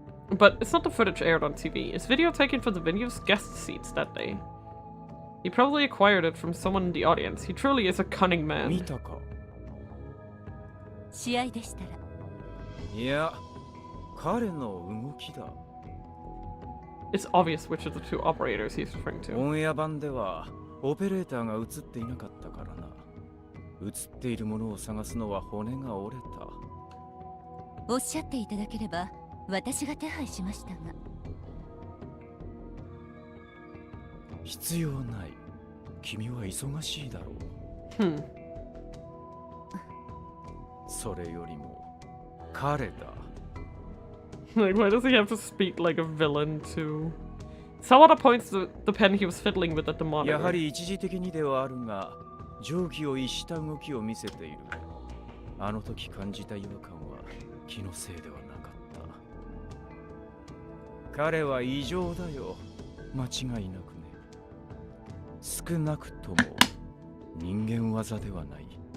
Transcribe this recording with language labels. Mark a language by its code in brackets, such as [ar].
[en] But it's not the footage aired on TV. It's video taken from the venue's guest seats that day. He probably acquired it from someone in the audience. He truly is a cunning man. [ja] 見たか。試合でしたら。いや、彼の動きだ。 [en] It's obvious which of the two operators he's referring to. [ja] オンエア版ではオペレーターが映っていなかったからな。映っているものを探すのは骨が折れた。おっしゃっていただければ私が手配しましたが。必要ない。君は忙しいだろう。それよりも彼だ。 [en] Like, why does he have to speak like a villain too? Sawada points to the pen he was fiddling with at the monitor. [ja] やはり一時的にではあるが、常軌を逸した動きを見せている。あの時感じた違和感は気のせいではなかっ彼は異常だよ。間違いなくね。少なくとも人間技ではない。